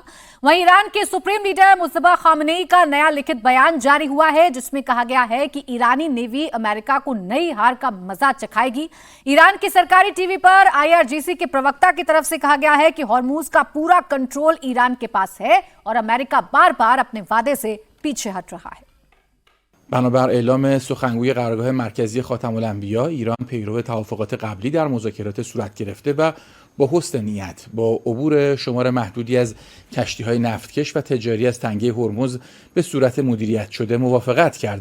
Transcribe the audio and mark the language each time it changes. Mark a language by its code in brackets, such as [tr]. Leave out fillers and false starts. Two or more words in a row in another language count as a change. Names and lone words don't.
[hi] वहीं ईरान के सुप्रीम लीडर मुस्तफा खामनेई का नया लिखित बयान जारी हुआ है, जिसमें कहा गया है कि ईरानी नेवी अमेरिका को नई हार का मजा चखाएगी। ईरान की सरकारी टीवी पर IRGC के प्रवक्ता की तरफ से कहा गया है कि हॉर्मूज का पूरा कंट्रोल ईरान के पास है और अमेरिका बार बार अपने वादे से पीछे हट रहा है। [fa] بنابر اعلام سخنگوی قرارگاه مرکزی خاتم الانبیا، ایران پیرو توافقات قبلی در مذاکرات صورت گرفته و با حسن نیت با عبور شمار محدودی از کشتی‌های نفتکش و تجاری از تنگه هرمز به صورت مدیریت شده موافقت کرد.